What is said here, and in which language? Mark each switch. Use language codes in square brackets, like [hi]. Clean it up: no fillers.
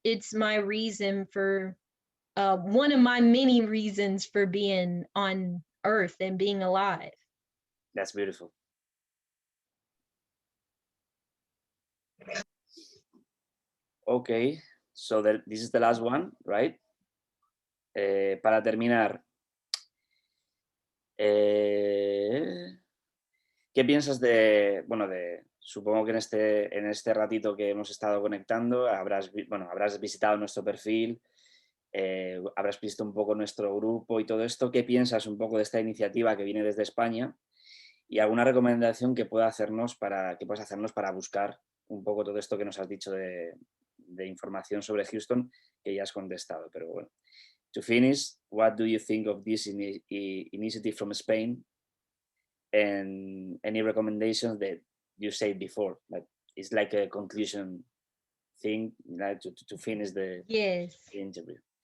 [en] It's my reason for one of my many reasons for being on earth and being alive. That's beautiful. Okay, so this is the last one, right? [es] Para terminar, ¿qué piensas supongo que en este ratito que hemos estado conectando habrás visitado nuestro perfil, habrás visto un poco nuestro grupo y todo esto? ¿Qué piensas un poco de esta iniciativa que viene desde España? Y alguna recomendación que puedas hacernos para buscar un poco todo esto que nos has dicho de información sobre Houston, que ya has contestado, pero bueno. [en] To finish, what do you think of this initiative from Spain, and any recommendations that you said before? But it's like a conclusion thing, like to finish the Yes. interview.